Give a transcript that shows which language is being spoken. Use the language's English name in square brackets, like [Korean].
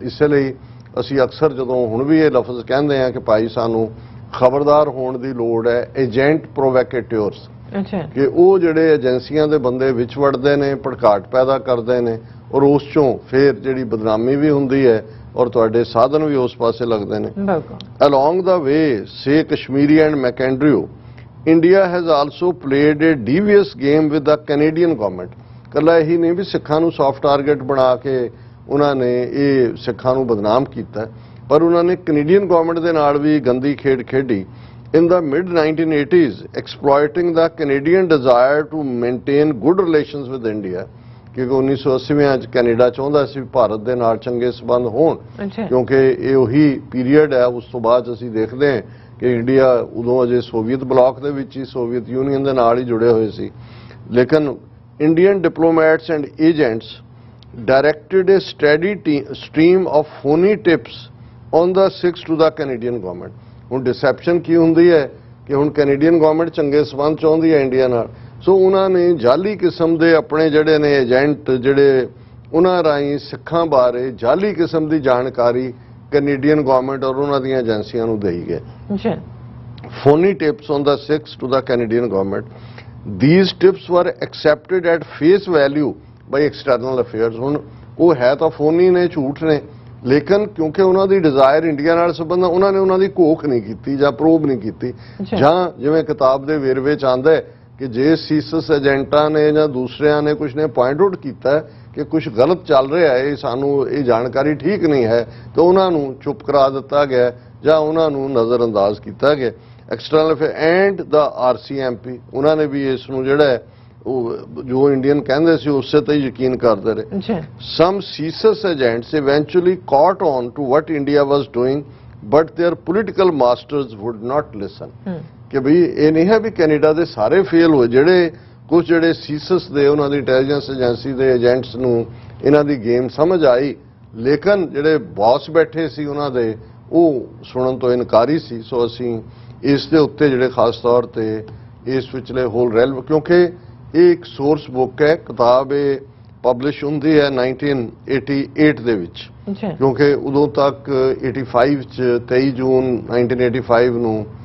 [Punjabi] ਇਸੇ ਲਈ ਅਸੀਂ ਅਕਸਰ ਜਦੋਂ ਹੁਣ ਵੀ ਇਹ ਲਫ਼ਜ਼ ਕਹਿੰਦੇ ਹਾਂ ਕਿ ਭਾਈ ਸਾਨੂੰ ਖਬਰਦਾਰ ਹੋਣ ਦੀ ਲੋੜ ਹੈ ਏਜੰਟ ਪ੍ਰੋਵੋਕੇਟਰਸ, ਅੱਛਾ ਕਿ ਉਹ ਜਿਹੜੇ ਏਜੰਸੀਆਂ ਦੇ ਬੰਦੇ ਵਿੱਚ ਵੜਦੇ ਨੇ, ਭੜਕਾਟ ਪੈਦਾ ਕਰਦੇ ਨੇ ਔਰ ਉਸ ਚੋਂ ਫਿਰ ਜਿਹੜੀ ਬਦਨਾਮੀ ਵੀ ਹੁੰਦੀ ਹੈ ਔਰ ਤੁਹਾਡੇ ਸਾਧਨ ਵੀ ਉਸ ਪਾਸੇ ਲੱਗਦੇ ਨੇ। ਬਿਲਕੁਲ। [English] Along the way, say Kashmiri and Macandrew, India has also played a devious game with the Canadian government. [Punjabi] ਕੱਲਾ ਇਹੀ ਨਹੀਂ ਵੀ ਸਿੱਖਾਂ ਨੂੰ ਸੌਫਟ ਟਾਰਗੇਟ ਬਣਾ ਕੇ ਉਹਨਾਂ ਨੇ ਇਹ ਸਿੱਖਾਂ ਨੂੰ ਬਦਨਾਮ ਕੀਤਾ, ਪਰ ਉਹਨਾਂ ਨੇ ਕੈਨੇਡੀਅਨ ਗਵਰਨਮੈਂਟ ਦੇ ਨਾਲ ਵੀ ਗੰਦੀ ਖੇਡ ਖੇਡੀ। [English] In the mid-1980s, exploiting the Canadian desire to maintain good relations with India, [Punjabi] ਕਿਉਂਕਿ 1980 ਚ ਕੈਨੇਡਾ ਚਾਹੁੰਦਾ ਸੀ ਭਾਰਤ ਦੇ ਨਾਲ ਚੰਗੇ ਸਬੰਧ ਹੋਣ, ਕਿਉਂਕਿ ਇਹ ਉਹੀ ਪੀਰੀਅਡ ਹੈ। ਉਸ ਤੋਂ ਬਾਅਦ ਅਸੀਂ ਦੇਖਦੇ ਹਾਂ ਕਿ ਇੰਡੀਆ ਉਦੋਂ ਅਜੇ ਸੋਵੀਅਤ ਬਲਾਕ ਦੇ ਵਿੱਚ ਹੀ, ਸੋਵੀਅਤ ਯੂਨੀਅਨ ਦੇ ਨਾਲ ਹੀ ਜੁੜੇ ਹੋਏ ਸੀ। [English] ਲੇਕਿਨ Indian diplomats and agents directed a steady stream of phony tips on the six to the Canadian government. [Punjabi] ਹੁਣ ਡਿਸੈਪਸ਼ਨ ਕੀ ਹੁੰਦੀ ਹੈ ਕਿ ਹੁਣ ਕੈਨੇਡੀਅਨ ਗਵਰਨਮੈਂਟ ਚੰਗੇ ਸਬੰਧ ਚਾਹੁੰਦੀ ਹੈ ਇੰਡੀਆ ਨਾਲ, ਸੋ ਉਹਨਾਂ ਨੇ ਜਾਲੀ ਕਿਸਮ ਦੇ ਆਪਣੇ ਜਿਹੜੇ ਨੇ ਏਜੰਟ ਜਿਹੜੇ ਉਹਨਾਂ ਰਾਹੀਂ ਸਿੱਖਾਂ ਬਾਰੇ ਜਾਲੀ ਕਿਸਮ ਦੀ ਜਾਣਕਾਰੀ ਕੈਨੇਡੀਅਨ ਗਵਰਨਮੈਂਟ ਔਰ ਉਹਨਾਂ ਦੀਆਂ ਏਜੰਸੀਆਂ ਨੂੰ ਦੇਈ ਗਏ। [English] Phony tips on the six to the Canadian government. These tips were accepted at face value by external affairs. [Punjabi] ਹੁਣ ਉਹ ਹੈ ਤਾਂ ਫੋਨੀ ਨੇ, ਝੂਠ ਨੇ, ਲੇਕਿਨ ਕਿਉਂਕਿ ਉਹਨਾਂ ਦੀ ਡਿਜ਼ਾਇਰ ਇੰਡੀਆ ਨਾਲ ਸੰਬੰਧ, ਉਹਨਾਂ ਨੇ ਉਹਨਾਂ ਦੀ ਘੋਖ ਨਹੀਂ ਕੀਤੀ ਜਾਂ ਪ੍ਰੋਬ ਨਹੀਂ ਕੀਤੀ। ਜਾਂ ਜਿਵੇਂ ਕਿਤਾਬ ਦੇ ਵੇਰਵੇ ਚ ਆਉਂਦਾ ਹੈ ਕਿ ਜੇ ਸੀਸਸ ਏਜੰਟਾਂ ਨੇ ਜਾਂ ਦੂਸਰਿਆਂ ਨੇ ਕੁਝ ਨੇ ਪੁਆਇੰਟ ਆਊਟ ਕੀਤਾ ਕਿ ਕੁਝ ਗਲਤ ਚੱਲ ਰਿਹਾ ਹੈ, ਸਾਨੂੰ ਇਹ ਜਾਣਕਾਰੀ ਠੀਕ ਨਹੀਂ ਹੈ, ਤਾਂ ਉਹਨਾਂ ਨੂੰ ਚੁੱਪ ਕਰਾ ਦਿੱਤਾ ਗਿਆ ਜਾਂ ਉਹਨਾਂ ਨੂੰ ਨਜ਼ਰਅੰਦਾਜ਼ ਕੀਤਾ ਗਿਆ। [English] external affair and the RCMP [Punjabi] ਉਹਨਾਂ ਨੇ ਵੀ ਇਸ ਨੂੰ ਜਿਹੜਾ ਹੈ ਉਹ ਜੋ ਇੰਡੀਅਨ ਕਹਿੰਦੇ ਸੀ ਉਸੇ ਤੇ ਯਕੀਨ ਕਰਦੇ ਰਹੇ। [English] Some CSIS agents eventually caught on to what India was doing, but their political masters would not listen. [Punjabi] ਕਿ ਭਈ ਇਹ ਨਹੀਂ ਹੈ ਵੀ ਕੈਨੇਡਾ ਦੇ ਸਾਰੇ ਫੇਲ ਹੋਏ, ਜਿਹੜੇ ਕੁਝ ਜਿਹੜੇ ਸੀਸਸ ਦੇ ਉਹਨਾਂ ਦੀ ਇੰਟੈਲੀਜੈਂਸ ਏਜੰਸੀ ਦੇ ਏਜੰਟਸ ਨੂੰ ਇਹਨਾਂ ਦੀ ਗੇਮ ਸਮਝ ਆਈ, ਲੇਕਿਨ ਜਿਹੜੇ ਬੌਸ ਬੈਠੇ ਸੀ ਉਹਨਾਂ ਦੇ ਉਹ ਸੁਣਨ ਤੋਂ ਇਨਕਾਰੀ ਸੀ। ਸੋ ਅਸੀਂ ਇਸ ਦੇ ਉੱਤੇ ਜਿਹੜੇ ਖਾਸ ਤੌਰ ਤੇ ਇਸ ਵਿਚਲੇ ਹੋਲ ਰੈਲ, ਕਿਉਂਕਿ ਇਹ ਇੱਕ ਸੋਰਸ ਬੁੱਕ ਹੈ, ਕਿਤਾਬ ਇਹ ਪਬਲਿਸ਼ ਹੁੰਦੀ ਹੈ 1988 ਦੇ ਵਿੱਚ, ਕਿਉਂਕਿ ਉਦੋਂ ਤੱਕ 85 ਚ 23 ਜੂਨ 1985 ਨੂੰ